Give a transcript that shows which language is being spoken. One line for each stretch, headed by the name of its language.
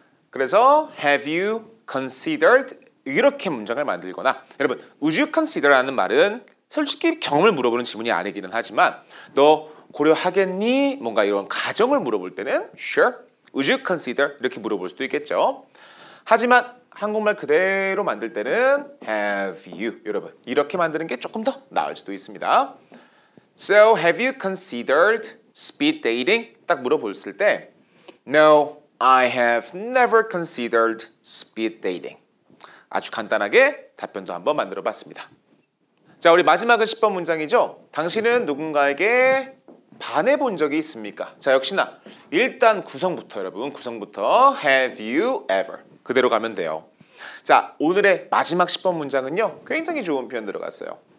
Korean: 그래서
English: have you considered
Korean: 이렇게 문장을 만들거나 여러분
English: would you consider
Korean: 라는 말은 솔직히 경험을 물어보는 질문이 아니기는 하지만 너 고려하겠니? 뭔가 이런 가정을 물어볼 때는
English: sure, would you consider
Korean: 이렇게 물어볼 수도 있겠죠. 하지만 한국말 그대로 만들 때는 have you 여러분 이렇게 만드는 게 조금 더 나을 수도 있습니다.
English: So have you considered speed dating?
Korean: 딱 물어봤을 때
English: No, I have never considered speed dating.
Korean: 아주 간단하게 답변도 한번 만들어 봤습니다. 자, 우리 마지막은 10번 문장이죠. 당신은 누군가에게 반해 본 적이 있습니까? 자, 역시나 일단 구성부터 여러분 구성부터
English: have you ever
Korean: 그대로 가면 돼요. 자, 오늘의 마지막 10번 문장은요. 굉장히 좋은 표현 들어갔어요.